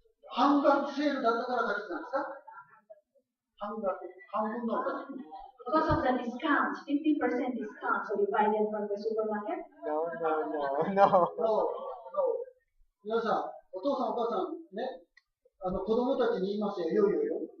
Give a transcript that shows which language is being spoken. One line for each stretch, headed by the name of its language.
Japanese: 半額セールだったから買ってきたんですか？半分のお金。
English: Because of the discount, 50% discount, so you buy them from the supermarket? No, no, no, no. No, no.
Japanese: 皆さん、お父さんお母さんね、子供たちに言いますよ、よいよいよ。